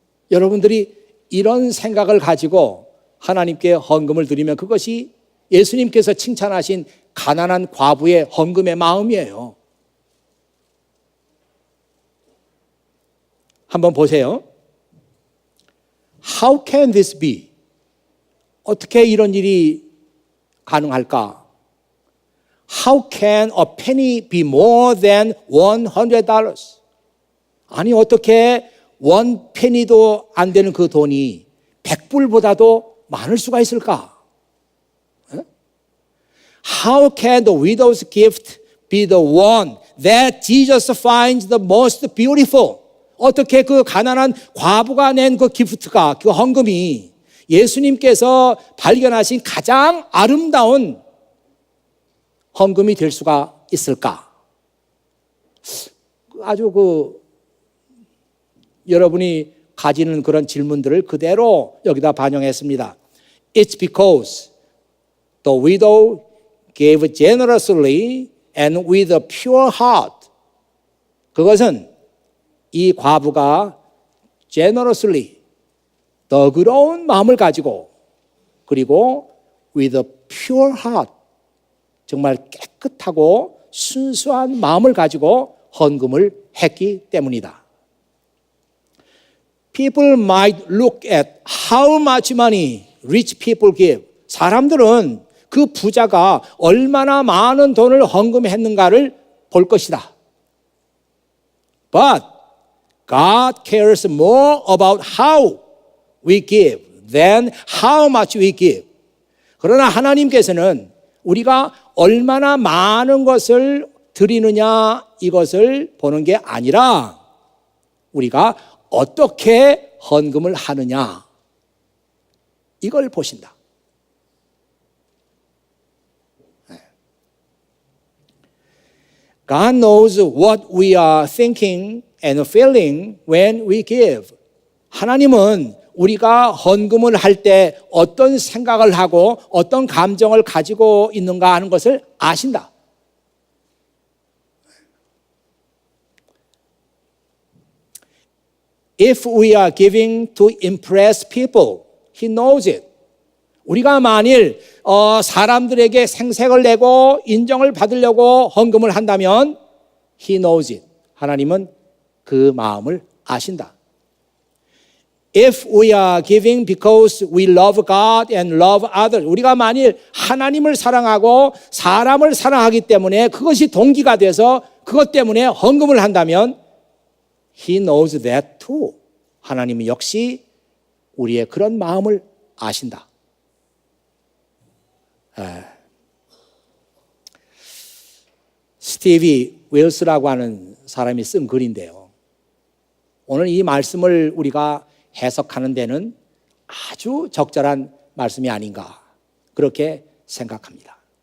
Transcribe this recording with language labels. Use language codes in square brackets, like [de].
[ko] 여러분들이 이런 생각을 가지고 하나님께 헌금을 드리면 그것이 예수님께서 칭찬하신 가난한 과부의 헌금의 마음이에요. 한번 보세요. [en] How can this be? [ko] 어떻게 이런 일이 가능할까? [en] How can a penny be more than $100? [ko] 아니 어떻게 원 페니도 안 되는 그 돈이 100불보다도 많을 수가 있을까? [en] How can the widow's gift be the one that Jesus finds the most beautiful? [ko] 어떻게 그 가난한 과부가 낸 그 기프트가, 그 헌금이 예수님께서 발견하신 가장 아름다운 헌금이 될 수가 있을까? 아주 여러분이 가지는 그런 질문들을 그대로 여기다 반영했습니다. [en] It's because the widow gave generously and with a pure heart. [ko] 그것은 이 과부가 generously, 너그러운 마음을 가지고, 그리고 [en] with a pure heart, [ko] 정말 깨끗하고 순수한 마음을 가지고 헌금을 했기 때문이다. [en] People might look at how much money rich people give. [ko] 사람들은 그 부자가 얼마나 많은 돈을 헌금했는가를 볼 것이다. [en] But God cares more about how we give than how much we give. [ko] 그러나 하나님께서는 우리가 얼마나 많은 것을 드리느냐 이것을 보는 게 아니라 우리가 어떻게 헌금을 하느냐 이걸 보신다. [en] God knows what we are thinking and feeling when we give. [ko] 하나님은 우리가 헌금을 할 때 어떤 생각을 하고 어떤 감정을 가지고 있는가 하는 것을 아신다. [en] If we are giving to impress people, He knows it. [ko] 우리가 만일 사람들에게 생색을 내고 인정을 받으려고 헌금을 한다면 [en] He knows it. [ko] 하나님은 그 마음을 아신다. [en] If we are giving because we love God and love others, [ko] 우리가 만일 하나님을 사랑하고 사람을 사랑하기 때문에 그것이 동기가 돼서 그것 때문에 헌금을 한다면 [en] He knows that too. [ko] 하나님은 역시 우리의 그런 마음을 아신다. 스티비 웰스라고 하는 사람이 쓴 글인데요. 오늘 이 말씀을 우리가 해석하는 데는 아주 적절한 말씀이 아닌가 그렇게 생각합니다.